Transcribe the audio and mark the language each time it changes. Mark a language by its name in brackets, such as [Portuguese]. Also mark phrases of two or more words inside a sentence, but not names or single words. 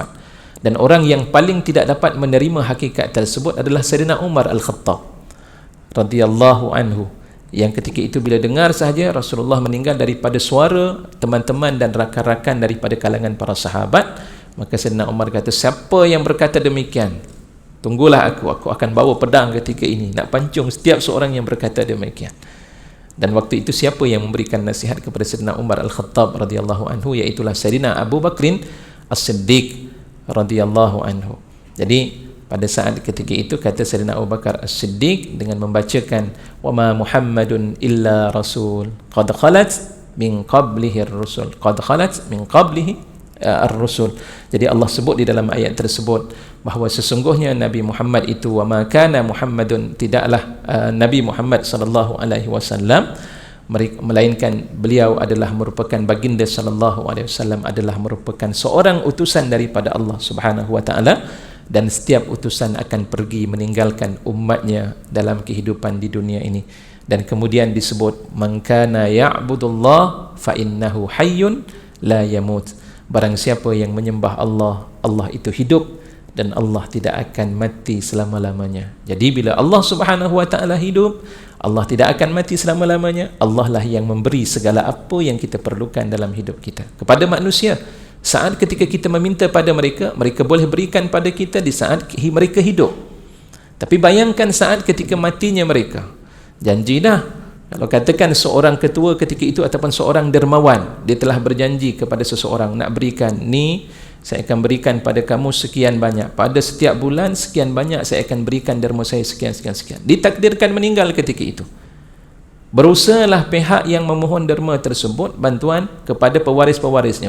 [Malay] Dan orang yang paling tidak dapat menerima hakikat tersebut adalah Sayyidina Umar Al-Khattab [Arabic] رضي الله عنه, [Malay] yang ketika itu bila dengar sahaja Rasulullah meninggal daripada suara teman-teman dan rakan-rakan daripada kalangan para sahabat, maka Sayyidina Umar kata, siapa yang berkata demikian, tunggulah aku akan bawa pedang ketika ini nak pancung setiap seorang yang berkata demikian. Dan waktu itu siapa yang memberikan nasihat kepada Sayyidina Umar Al-Khattab [Arabic] رضي الله عنه, [Malay] iaitulah Sayyidina Abu Bakrin As-Siddiq [Arabic] رضي الله عنه. [Malay] Jadi pada saat ketika itu kata Sayyidina Abu Bakar As-Siddiq dengan membacakan [Arabic] وما محمد إلا رسول قد خلت من قبله الرسل، قد خلت من قبله الرسل. [Malay] Jadi Allah sebut di dalam ayat tersebut bahawa sesungguhnya Nabi Muhammad itu, [Arabic] وما كان محمد, [Malay] tidaklah Nabi Muhammad [Arabic] صلى الله عليه وسلم, [Malay] melainkan beliau adalah merupakan baginda [Arabic] صلى الله عليه وسلم, [Malay] adalah merupakan seorang utusan daripada Allah [Arabic] سبحانه وتعالى, [Malay] dan setiap utusan akan pergi meninggalkan umatnya dalam kehidupan di dunia ini. Dan kemudian disebut [Arabic] من كان يعبد الله فإنه حي لا يموت. [Malay] Barang siapa yang menyembah Allah, Allah itu hidup dan Allah tidak akan mati selama-lamanya. Jadi bila Allah [Arabic] سبحانه وتعالى [Malay] hidup, Allah tidak akan mati selama-lamanya. Allah lah yang memberi segala apa yang kita perlukan dalam hidup kita kepada manusia. Saat ketika kita meminta pada mereka, mereka boleh berikan pada kita di saat mereka hidup. Tapi bayangkan saat ketika matinya mereka, janji dah. Kalau katakan seorang ketua ketika itu ataupun seorang dermawan, dia telah berjanji kepada seseorang nak berikan ni, saya akan berikan pada kamu sekian banyak, pada setiap bulan sekian banyak saya akan berikan derma saya sekian. Ditakdirkan meninggal ketika itu, berusahalah pihak yang memohon derma tersebut bantuan kepada pewaris-pewarisnya.